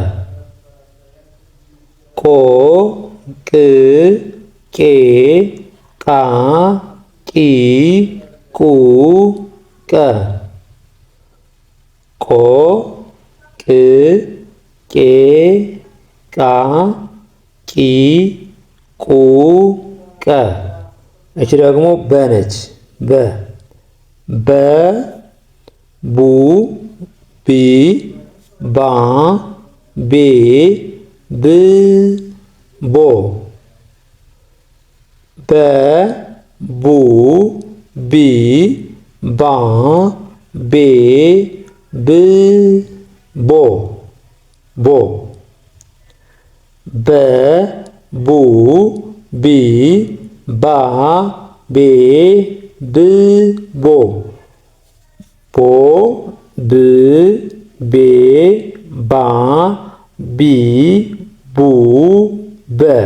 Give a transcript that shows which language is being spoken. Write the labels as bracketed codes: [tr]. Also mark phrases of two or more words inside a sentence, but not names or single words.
[am] ቆ ቅ ቄ ቃ ቂ ቁ ቀ ቆ ቅ ቄ ቃ ቂ ቁ ቀ እቺ ደግሞ በ ነች። በ ቡ ቢ ባ ቤ ብ ቦ በ ቡ ቢ ባ ቤ ብ ቦ ቦ በ ቡ ቢ ባ ቤ ብ ቦ ቦ ብ ቤ ባ ቢ ቡ በ